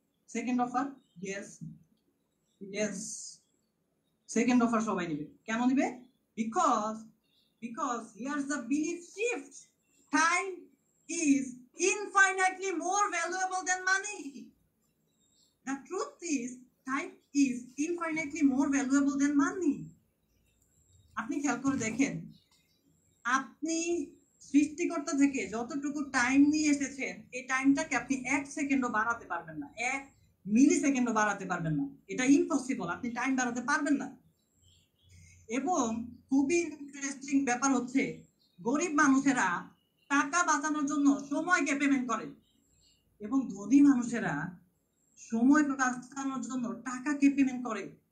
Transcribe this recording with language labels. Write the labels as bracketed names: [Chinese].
[Bangla] Second offer, yes yes, second offer সবাই নেবে। কেন নেবে? [English] Because here's the belief shift, time is infinitely more valuable than money. The truth is, time is infinitely more valuable than money. [Bangla] আপনি খেয়াল করে দেখেন, আপনি সৃষ্টিকর্তা থেকে যতটুকু টাইম নিয়ে এসেছেন এই টাইমটাকে আপনি 1 সেকেন্ডও বাড়াতে পারবেন না, 1 মিলি সেকেন্ডও বাড়াতে পারবেন না। এটা ইম্পসিবল, আপনি টাইম বাড়াতে পারবেন না। এবং খুবই ইন্টারেস্টিং ব্যাপার হচ্ছে গরিব মানুষেরা টাকা বাঁচানোর জন্য সময়কে পেমেন্ট করে, এবং ধনী মানুষেরা সময় বাঁচানোর জন্য টাকাকে পেমেন্ট করে।